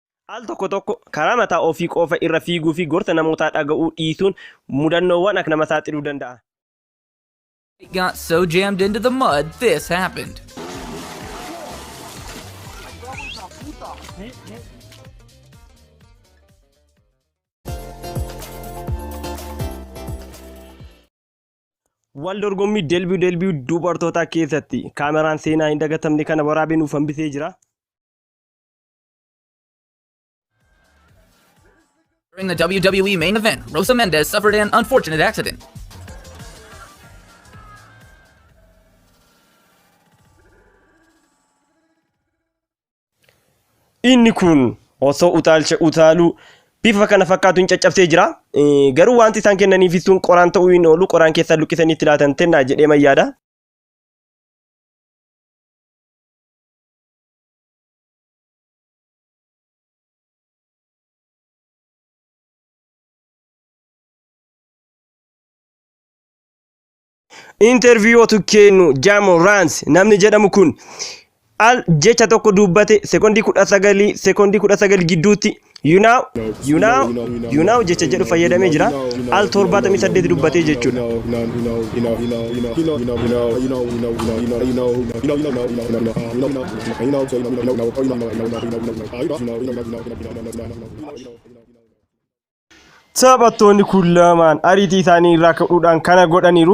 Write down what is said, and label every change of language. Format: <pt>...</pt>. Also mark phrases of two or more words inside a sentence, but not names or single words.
<om>Al tokko tokko karaa mataa ofii qofa irra fiiguu fi gorsa namootaa dhaga'uu dhiisuun mudannoowwan akka nama saaxiluu danda'a.</om> <en>It got so jammed into the mud, this happened.</en> <om>Waal dorgommii ℍ𝕠𝕚 dubartootaa keessatti kaameraan seenaa hin dagatamne kana waraabee nuuf hambisee jira.</om> <en>During the WWE main event, Rosa Mendes suffered an unfortunate accident.</en> <om>Inni kun osoo utaalcha utaaluu bifa kana fakkaatuun caccabsee jira. Garuu wanti isaan kennaniif sun qoraan ta'uu hin oolu, qoraan keessaa luqqisanii itti laatan tennaa jedhee mayyaadha. Interviiyootu kennu 𝕍𝕒𝕬𝕦 namni jedhamu kun al jecha tokko dubbate sekondii 19 gidduutti</om> <en>you know</en> <om>jecha jedhu fayyadamee jira. Al 78 dubbatee jechuudha. Taphattoonni kun lamaan ariitii isaanii irraa ka'uudhaan kana godhaniiru.</om>